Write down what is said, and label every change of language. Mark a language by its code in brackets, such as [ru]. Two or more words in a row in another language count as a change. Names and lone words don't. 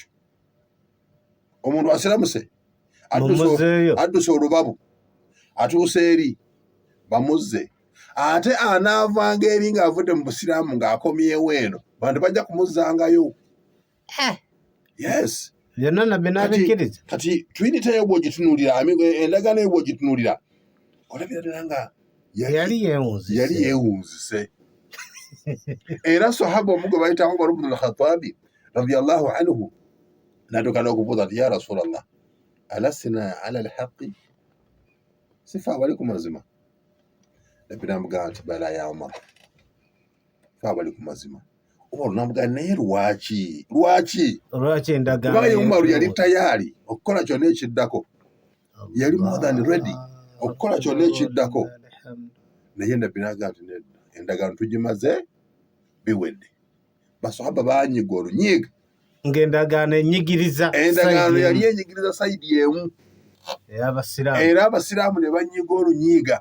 [lg] Omuntu asiramuse adduse olubabu atuuse eri bamuzze, ate anaavanga eri ng'avudde mu busiraamu ng'akomyewo eno bantu bajja kumuzzangayo. Yes. Byonna nabbi n'abikkiriza. Kati Trinity eyo bw'ogitunuulira, endagaano eyo bw'ogitunuulira olabira ddala nga yali yeewunzise. Era sahaba omu gwe bayita Umar ibn al-Khattab [ar] رضي الله عنه [lg] n'atuuka n'okubuuza nti [ar] يا رسول الله ألسنا على الحق, [lg] sifa abali ku mazima? Nabbi n'amugamba nti [ar] بلى يا عمر, [lg] fa abali ku mazima. Umar n'amugamba naye lwaki endagaano? Kubanga Umar yali tayari okukola kyonna ekiddako, yali [en] more than ready [lg] okukola kyonna ekiddako. Naye nabbi n'agamba nti nedda, endagaano tugimaze biwedde. Basahaba baanyiga olunyiiga ng'endagaano enyigiriza, endagaano yali enyigiriza sayidi emu. Era abasiraamu ne banyiga olunyiiga.